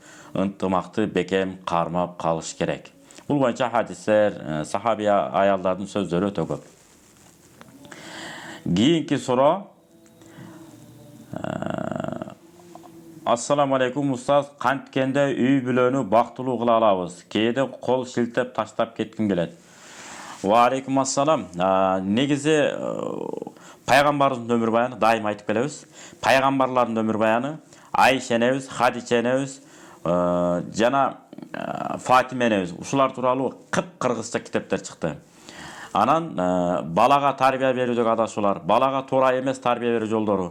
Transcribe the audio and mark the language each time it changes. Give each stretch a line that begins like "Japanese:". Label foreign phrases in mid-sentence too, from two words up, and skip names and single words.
Kyrgyz: Ынтымакты бекем кармап калыш керек. Бул боюнча хадистер, сахаби аялдардын сөздөрү өтө көп. Кийинки суроо.
Arabic: السلام عليكم
Kyrgyz: устаз, канткенде үй бүлөнү бактылуу кыла алабыз? Кээде кол шилтеп таштап кетким келет.
Arabic: وعليكم السلام.
Kyrgyz: Негизи пайгамбарыбыздын өмүр баяны дайым айтып келебиз. Пайгамбарлардын өмүр баяны Айша энебиз, Хадича энебиз, жана Фатима энебиз ушулар тууралуу кыргызча китептер чыкты. Анан балага тарбия берүүдөгү адашуулар, балага туура эмес тарбия берүү жолдору.